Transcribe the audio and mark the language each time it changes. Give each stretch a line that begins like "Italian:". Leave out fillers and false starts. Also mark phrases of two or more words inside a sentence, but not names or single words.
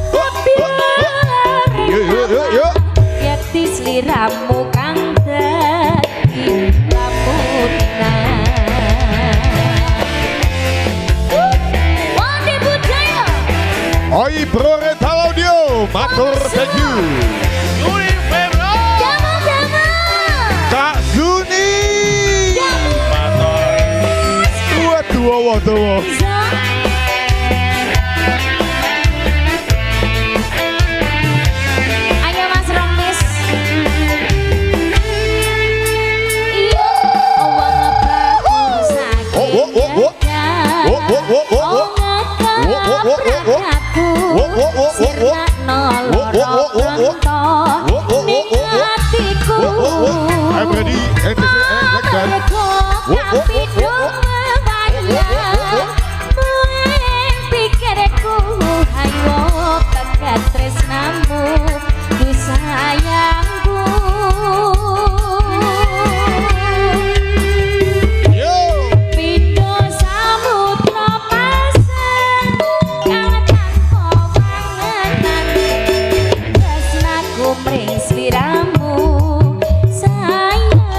Javanese: yakti sliramu kang dadi lamunan. Wati budaya Oi Proretalo dia matur
English: thank you.
Javanese: Kak Zuni Waduh ayo Mas Romis. Iyo wong bagus
English: I'm ready and this is like that.
Javanese: Pikirku ayo pegat tresnamu ku sayangku. Pindo samudra pasang kang tanpa wangenan tresnaku mring sliramu sayang.